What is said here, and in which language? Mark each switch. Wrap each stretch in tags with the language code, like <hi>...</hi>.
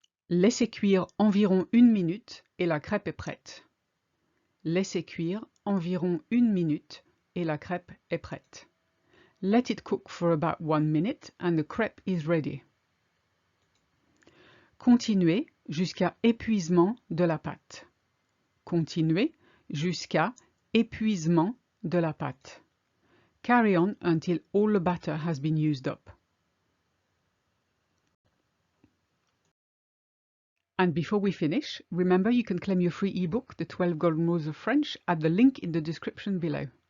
<fr>Laissez cuire environ 1 minute et la crêpe est prête. Laissez cuire environ 1 minute et la crêpe est prête.</fr> <en>Let it cook for about 1 minute and the crepe is ready.</en> <fr>Continuez jusqu'à épuisement de la pâte. Continuez jusqu'à épuisement de la pâte.</fr> <en>Carry on until all the batter has been used up. And before we finish, remember you can claim your free ebook, The 12 Golden Rules of French, at the link in the description below.</en>